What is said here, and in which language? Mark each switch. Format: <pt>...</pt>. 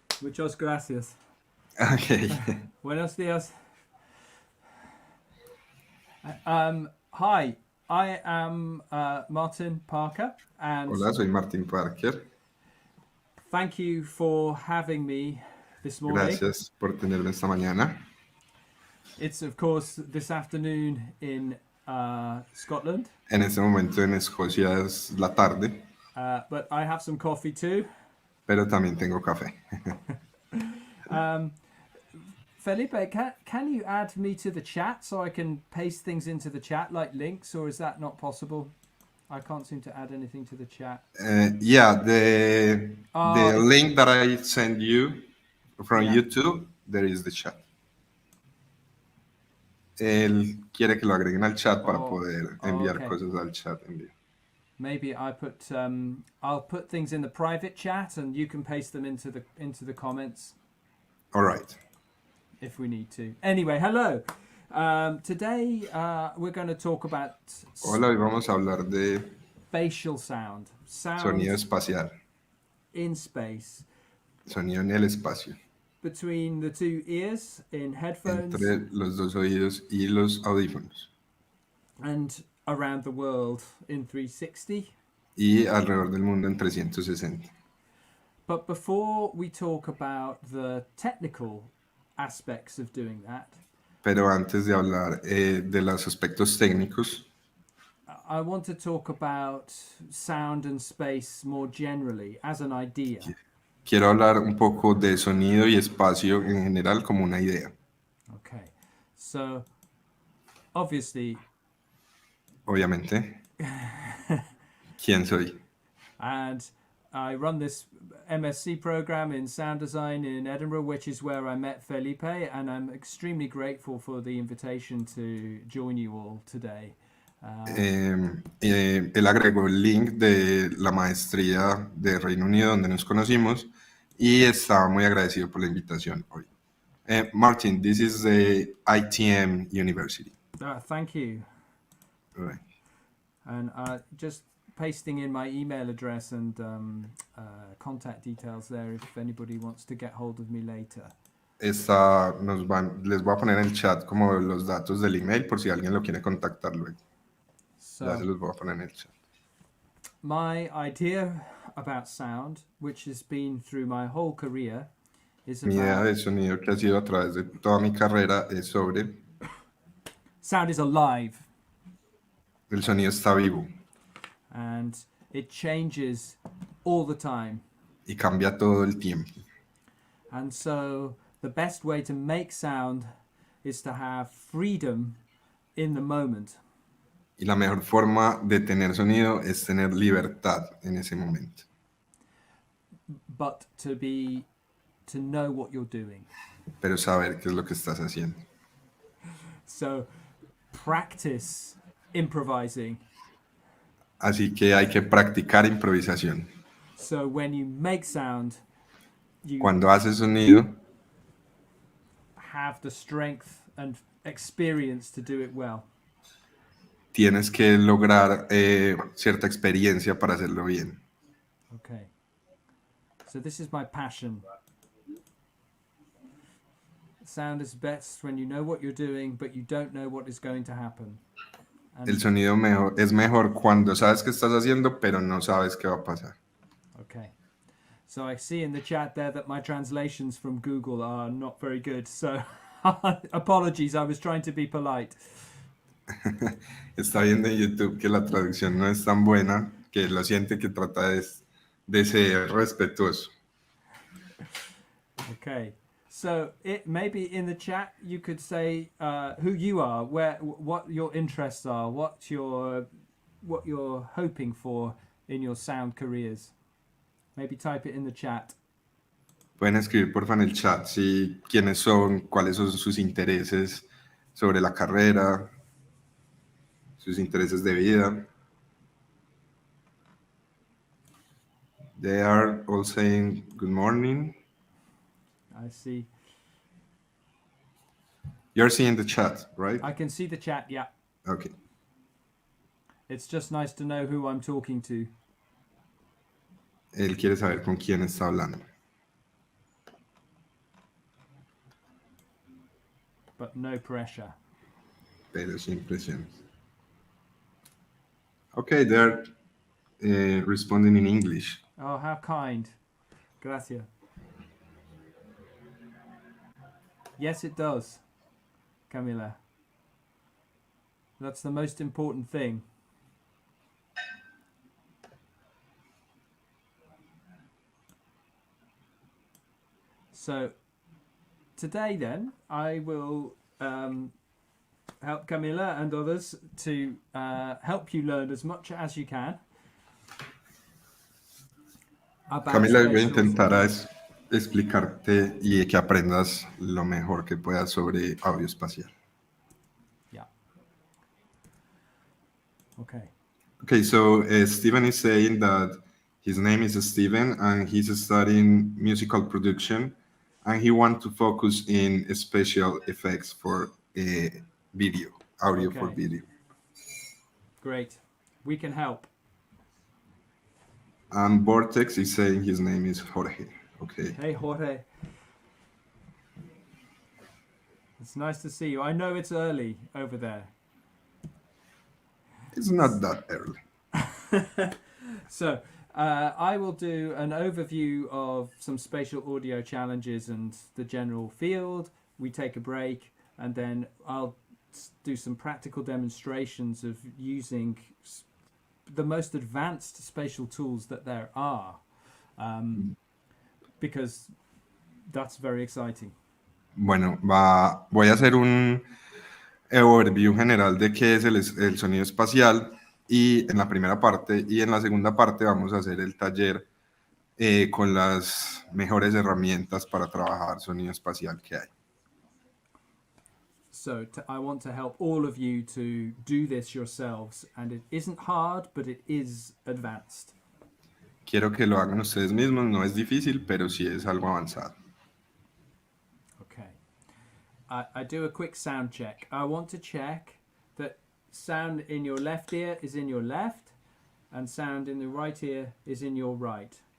<es>Muchas gracias.</es> <en>Okay.</en> <es>Buenos dias.</es> <en>Hi, I am Martin Parker, and</en> <es>Hola, soy Martin Parker.</es> <en>thank you for having me this morning.</en> <es>Gracias por tenerme esta mañana.</es> <en>It's of course this afternoon in Scotland.</en> <es>En este momento en Escocia es la tarde,</es> <en>But I have some coffee too.</en> <es>pero también tengo café.</es> <en>Felipe, can you add me to the chat so I can paste things into the chat like links, or is that not possible? I can't seem to add anything to the chat. Yeah, the link that I send you from YouTube, there is the chat.</en> <es>Él quiere que lo agreguen al chat para poder enviar cosas al chat en vivo.</es> <en>Maybe I'll put things in the private chat and you can paste them into the comments. All right. If we need to. Anyway, hello. Today we're going to talk about</en> <es>Hola, hoy vamos a hablar de</es> <en>spatial sound.</en> <es>Sonido espacial.</es> <en>In space.</en> <es>Sonido en el espacio.</es> <en>Between the two ears in headphones.</en> <es>Entre los dos oídos y los audífonos.</es> <en>And around the world in 360.</en> <es>Y alrededor del mundo en 360.</es> <en>But before we talk about the technical aspects of doing that.</en> <es>Pero antes de hablar de los aspectos técnicos,</es> <en>I want to talk about sound and space more generally as an idea.</en> <es>Quiero hablar un poco de sonido y espacio en general como una idea.</es> <en>Okay. So, obviously.</en> <es>Obviamente. ¿Quién soy?</es> <en>And I run this MSc program in sound design in Edinburgh, which is where I met Felipe, and I'm extremely grateful for the invitation to join you all today.</en> <es>Él agregó el link de la maestría de Reino Unido donde nos conocimos y estaba muy agradecido por la invitación hoy.</es> <en>Martin, this is the ITM University. Thank you. Right. And just pasting in my email address and contact details there if anybody wants to get hold of me later.</en> <es>Les voy a poner en el chat como los datos del email por si alguien lo quiere contactar luego. Ya se los voy a poner en el chat.</es> <en>My idea about sound, which has been through my whole career, is</en> <es>Mi idea</es> <en>about</en> <es>de sonido que ha sido a través de toda mi carrera es sobre</es> <en>sound is alive</en> <es>el sonido está vivo</es> <en>and it changes all the time.</en> <es>y cambia todo el tiempo.</es> <en>And so the best way to make sound is to have freedom in the moment.</en> <es>Y la mejor forma de tener sonido es tener libertad en ese momento.</es> <en>But to know what you're doing.</en> <es>Pero saber qué es lo que estás haciendo.</es> <en>So practice improvising.</en> <es>Así que hay que practicar improvisación.</es> <en>So when you make sound, you</en> <es>Cuando haces sonido,</es> <en>have the strength and experience to do it well.</en> <es>tienes que lograr cierta experiencia para hacerlo bien.</es> <en>Okay. So this is my passion. Sound is best when you know what you're doing, but you don't know what is going to happen. And,</en> <es>El sonido es mejor cuando sabes qué estás haciendo, pero no sabes qué va a pasar.</es> <en>okay. So I see in the chat there that my translations from Google are not very good. So apologies, I was trying to be polite. Está viendo en YouTube que la traducción no es tan buena, que lo siente, que trata de ser respetuoso. Okay. So maybe in the chat you could say who you are, what your interests are, what you're hoping for in your sound careers. Maybe type it in the chat.</en> <es>Pueden escribir porfa en el chat si quiénes son, cuáles son sus intereses sobre la carrera, sus intereses de vida.</es> <en>They are all saying good morning. I see. You're seeing the chat, right? I can see the chat, yeah. Okay. It's just nice to know who I'm talking to.</en> <es>Él quiere saber con quién está hablando.</es> <en>But no pressure.</en> <es>Pero sin presiones.</es> <en>Okay, they're responding in English. Oh, how kind.</en> <es>Gracias.</es> <en>Yes, it does, Camila. That's the most important thing. So today then I will help Camila and others to help you learn as much as you can.</en> <es>Camila, voy a intentar explicarte y que aprendas lo mejor que puedas sobre audio espacial.</es> <en>Yeah. Okay. Okay, so Steven is saying that his name is Steven and he's studying musical production and he wants to focus in special effects for video, audio for video. Great. We can help. And Vortex is saying his name is Jorge. Okay. Hey, Jorge. It's nice to see you. I know it's early over there. It's not that early. So, I will do an overview of some spatial audio challenges and the general field. We take a break, and then I'll do some practical demonstrations of using the most advanced spatial tools that there are, because that's very exciting.</en> <es>Bueno, voy a hacer un overview general de qué es el sonido espacial y en la primera parte, y en la segunda parte vamos a hacer el taller con las mejores herramientas para trabajar sonido espacial que hay.</es> <en>So I want to help all of you to do this yourselves, and it isn't hard, but it is advanced.</en> <es>Quiero que lo hagan ustedes mismos, no es difícil, pero sí es algo avanzado.</es> <en>Okay. I do a quick sound check. I want to check that sound in your left ear is in your left, and sound in the right ear is in your right.</en>